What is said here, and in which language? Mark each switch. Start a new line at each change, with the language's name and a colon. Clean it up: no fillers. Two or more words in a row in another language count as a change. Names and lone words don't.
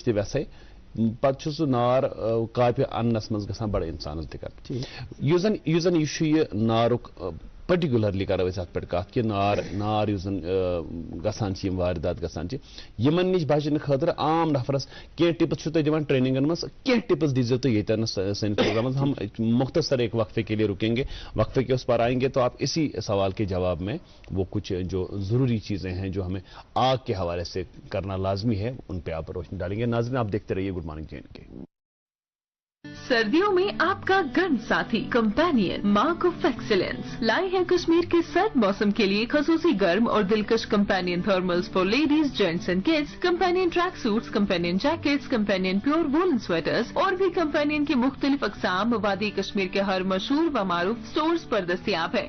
Kashmiri: تہِ ویسے پتہٕ چھُ سُہ نار کاپہِ اننس منٛز گژھان بڑٕ انسانس دِقت یُس زن یہِ چھُ یہِ نارُک پٔرٹِکیوٗلرلی کرو أسۍ اتھ پٮ۪ٹھ کتھ کہِ نار یُس زن گژھان چھِ یِم واردات گژھان چھِ یِمن نِش بچنہٕ خٲطرٕ عام نفرس کینٛہہ ٹِپس چھُو تۄہہِ دِوان ٹریننگن منٛز کینٛہہ ٹِپس دیٖزیو تُہۍ ییٚتٮ۪ن سٲنِس پروگرامس
Urdu: ہم مختصر ایک وقفے کے لیے رکیں گے وقفے کے اس پر آئیں گے تو آپ اسی سوال کے جواب میں وہ کچھ جو ضروری چیزیں ہیں جو ہمیں آگ کے حوالے سے کرنا لازمی ہے ان پہ آپ روشنی ڈالیں گے. ناظرین آپ دیکھتے رہیے
English: good morning
Urdu: JNK. سردیوں میں آپ کا گرم ساتھی کمپینین
English: mark of excellence
Urdu: لائے ہیں کشمیر کے سرد موسم کے لیے خصوصی گرم اور دلکش کمپینین
English: thermals for ladies gents and kids,
Urdu: कंपेनियन
English: track suits,
Urdu: कंपेनियन जैकेट्स, कंपेनियन
English: pure woolen sweaters
Urdu: اور بھی کمپینین کے مختلف اقسام وادی کشمیر کے ہر مشہور و معروف سٹورز پر دستیاب ہے.